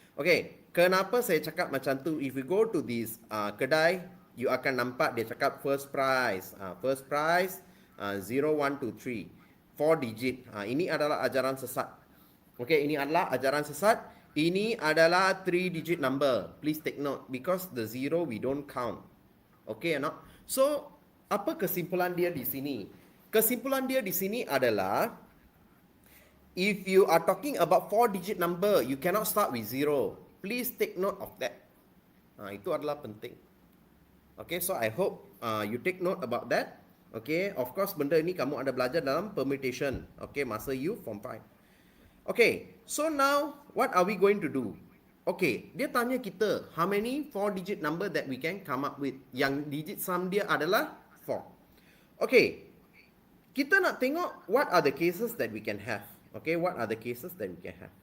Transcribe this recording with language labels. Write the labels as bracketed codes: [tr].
[ms] Okay, kenapa saya cakap macam tu? [en] If you go to this [ms] kedai, you akan nampak dia cakap first price. [en] First price 0, 1, 2, 3. 4 digit. [ms] Ini adalah ajaran sesat. Okay, ini adalah ajaran sesat. Ini adalah 3-digit number. [en] Please take note, because the 0 we don't count. Okay or not? [ms] So, apa kesimpulan dia di sini? Kesimpulan dia di sini adalah, [en] if you are talking about 4-digit number, you cannot start with 0. Please take note of that. [ms] Itu adalah penting. [en] Okay, so I hope you take note about that. [ms] Okay, of course benda ini kamu ada belajar dalam permutation. Okay, masa you form 5. [en] Okay, so now what are we going to do? Okay, [ms] dia tanya kita [en] how many 4-digit number that we can come up with. [ms] Yang digit sum dia adalah 4. [en] Okay, [ms] kita nak tengok [en] what are the cases that we can have. Okay, what are the cases that we can have?